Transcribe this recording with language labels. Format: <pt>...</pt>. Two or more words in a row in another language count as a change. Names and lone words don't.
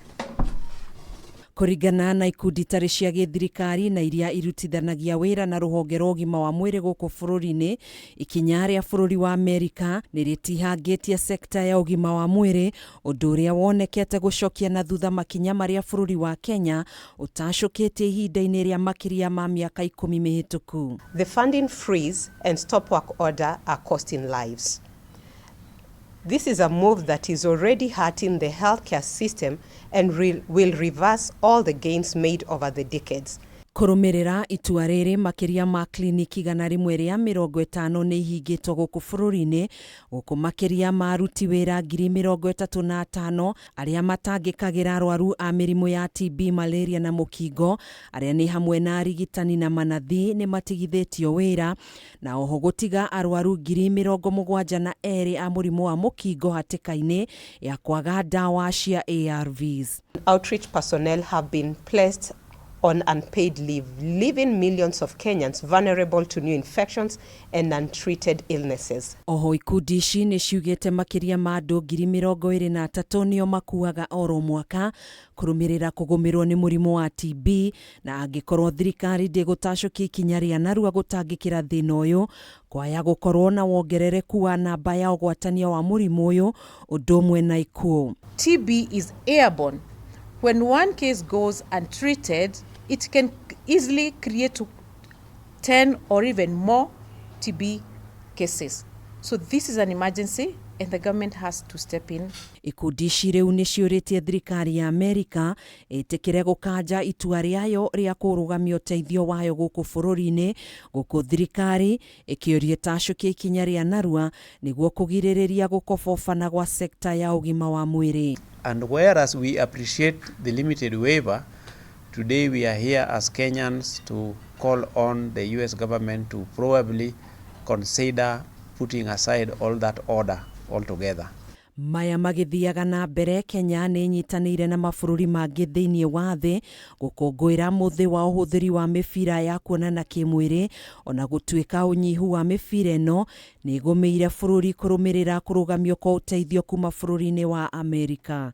<ki>Kũringana na ikundi tarĩ cia gĩthirikari na iria irutithanagia wĩra na rũhonge rwa ũgima wa mwĩrĩ gũkũ bũrũri-inĩ, ikinya rĩa bũrũri wa Amerika nĩ rĩtihangĩtie sekta ya ũgima wa mwĩrĩ, ũndũ ũrĩa wonekete gũcokia na thutha makinya marĩa bũrũri wa Kenya ũtacũkĩtie ihinda-inĩ rĩa makĩria ma mĩaka 10 mĩhĩtũku.</ki> <en>The funding freeze and stop work order are costing lives. This is a move that is already hurting the healthcare system and will reverse all the gains made over the decades.</en> <ki>Kũrũmĩrĩra itua rĩrĩ makĩria ma kliniki 150 nĩ ihingĩtwo gũkũ bũrũri-inĩ, gũkũ makĩria ma aruti wĩra 35,000 arĩa matangĩkagĩra arwaru a mĩrimũ ya TB, Malaria na Mukingo, arĩa nĩ hamwe na arigitani na manathi nĩ matigithĩtio wĩra, na oho gũtiga arwaru 72,000 a mũrimũ wa Mukingo hatikaini ya kwaga dawa cia ARVs.</ki> <en>Outreach personnel have been placed on unpaid leave, leaving millions of Kenyans vulnerable to new infections and untreated illnesses.</en> <ki>Oho ikundi ici nĩ ciugĩte makĩria ma andũ 23,000 nĩo makuaga oro mwaka kũrũmĩrĩra kũgũmĩrwo nĩ mũrimũ wa TB, na angĩkorwo thirikari ndĩgũtacũkia ikinya rĩa narua gũtangĩkĩra thĩna ũyũ, kwaya gũkorwo na wongerereku wa namba ya ũgwatania wa mũrimũ ũyũ ũndũ ũmwe na ikuũ.</ki> <en>TB is airborne. When one case goes untreated, it can easily create 10 or even more TB cases. So this is an emergency and the government has to step in.</en> <ki>Ikundi ici rĩu nĩ ciũrĩtie thirikari ya Amerika ĩtĩkĩre gũkanja itua rĩayo rĩa kũrũgamia ũteithio wayo gũkũ bũrũri-inĩ, gũkũ thirikari ĩkĩũria tacũkia ikinya rĩa narua nĩguo kũgirĩrĩria gũkobobana gwa sekta ya ũgima wa mwĩrĩ.</ki> <en>And whereas we appreciate the limited waiver, today we are here as Kenyans to call on the US government to probably consider putting aside all that order altogether.</en> <ki>Maya magĩthiaga na mbere, Kenya nĩ nyitanĩire na mabũrũri mangĩ thĩinĩ wa thĩ gũkũngũĩra mũthĩ wa ũhũthĩri wa mĩbira ya kuonana kĩmwĩrĩ, ona gũtuĩka ũnyihu wa mĩbira ĩno nĩ ĩgũmĩire bũrũri kũrũmĩrĩra kũrũgamio kwa ũteithio kuma bũrũri-inĩ wa Amerika.</ki>